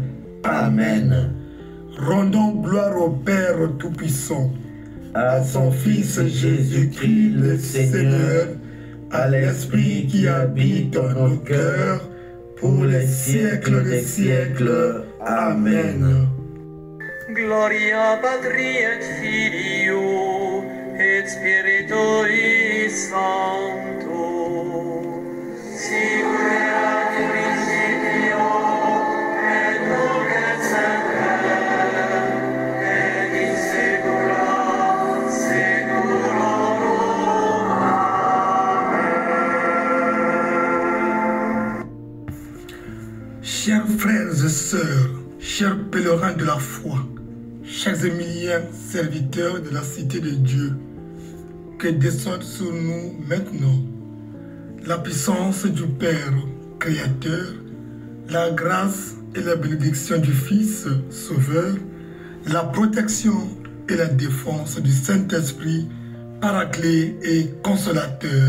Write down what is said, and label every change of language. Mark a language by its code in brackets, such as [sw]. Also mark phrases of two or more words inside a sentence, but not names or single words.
[fr] Amen. Rendons gloire au Père Tout-Puissant, À son Fils Jésus-Christ le Seigneur, à l'Esprit qui habite en nos cœurs, pour les siècles des siècles. Amen. [la] Gloria Patri et Filio et Spiritui Sancto. Sicut erat in principio et nunc et semper et in saecula saeculorum. [fr] Chers frères et sœurs, chers pèlerins de la foi, chers Émiliens, serviteurs de la cité de Dieu, que descende sur nous maintenant la puissance du Père Créateur, la grâce et la bénédiction du Fils Sauveur, la protection et la défense du Saint-Esprit, Paraclet et Consolateur.